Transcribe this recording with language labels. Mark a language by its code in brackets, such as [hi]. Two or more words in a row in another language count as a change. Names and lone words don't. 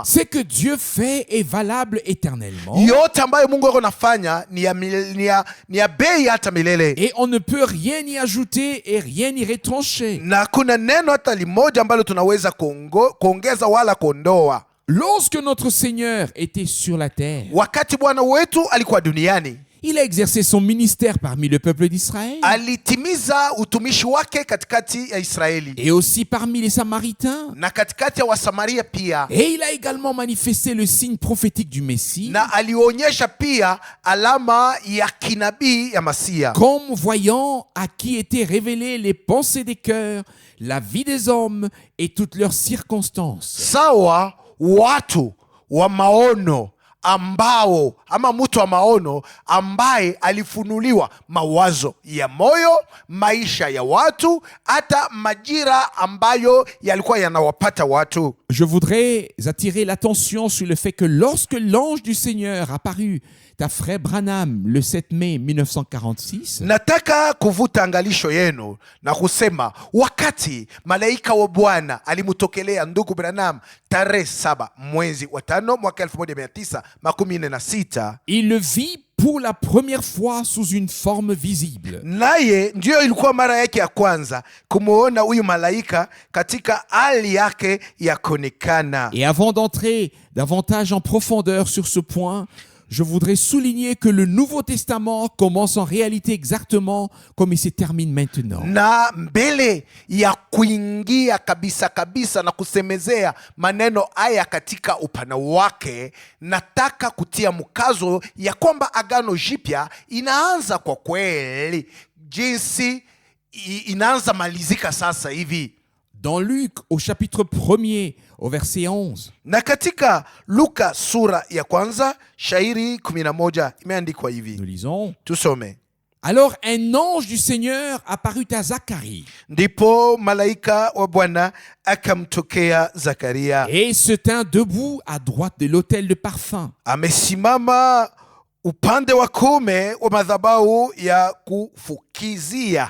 [fr] Ce que Dieu fait est valable éternellement. [sw] Yote ambayo Mungu ako nafanya ni ya bei hata milele. [fr] Et on ne peut rien y ajouter et rien y retrancher. [sw] Na kuna neno hata limoja ambalo tunaweza kuongeza wala kuondoa. [fr] Lorsque notre Seigneur était sur la terre, [sw] Wakati Bwana wetu alikuwa duniani, [fr] il a exercé son ministère parmi le peuple d'Israël [sw] alitimiza utumishi wake katikati ya Israeli [fr] et aussi parmi les Samaritains. [sw] na katikati ya Wasamaria pia, [fr] Et il a également manifesté le signe prophétique du Messie, [sw] na alionyesha pia alama ya kinabii ya Masia, [fr] comme voyant à qui étaient révélées les pensées des cœurs, la vie des hommes et toutes leurs circonstances. [sw] sawa watu wa maono ambao ama mtu wa maono ambaye alifunuliwa mawazo ya moyo, maisha ya watu, hata majira ambayo yalikuwa yanawapata watu. [fr] Je voudrais attirer l'attention sur le fait que lorsque l'ange du Seigneur apparut à frère Branham le 7 mai 1946, [sw] Nataka kuvuta angalisho yenu na kusema wakati malaika wa Bwana alimutokelea ndugu Branham tarehe 7 mwezi wa 5 mwaka 1946, [fr] il le vit pour la première fois sous une forme visible. [sw] naye ndiyo ilikuwa mara yake ya kwanza kumuona huyu malaika katika hali yake ya kuonekana. [fr] Et avant d'entrer davantage en profondeur sur ce point, je voudrais souligner que le Nouveau Testament commence en réalité exactement comme il se termine maintenant. [sw] Na mbele ya kuingia kabisa kabisa na kusemezea maneno haya katika upana wake, nataka kutia mkazo ya kwamba Agano Jipya inaanza kwa kweli jinsi inaanza malizika sasa hivi. [fr] Dans Luc, au chapitre 1er, au verset 11, [sw] Na katika Luka sura ya kwanza shairi 11 imeandikwa hivi. [fr] nous lisons: [sw] Tusome. [fr] Alors un ange du Seigneur apparut à Zacharie [sw] Ndipo malaika wa Bwana akamtokea Zakaria, [fr] et se tint debout à droite de l'autel de parfum. [sw] amesimama upande wa kuume wa madhabahu ya kufukizia.